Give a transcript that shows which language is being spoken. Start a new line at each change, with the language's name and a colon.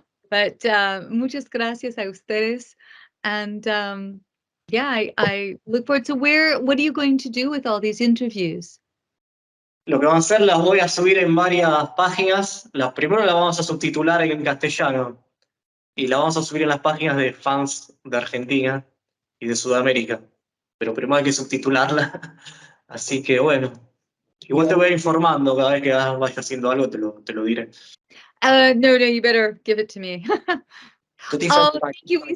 Spanish: But muchas gracias a ustedes.
English: And yeah, I look forward to what are you going to do with all these interviews?
Spanish: Lo que vamos a hacer, las voy a subir en varias páginas. Primero las vamos a subtitular en castellano y las vamos a subir en las páginas de fans de Argentina y de Sudamérica. Pero primero hay que subtitularla. Así que bueno, igual te voy a ir informando cada vez que vaya haciendo algo, te lo diré.
English: No, you better give it to me. Oh, thank you.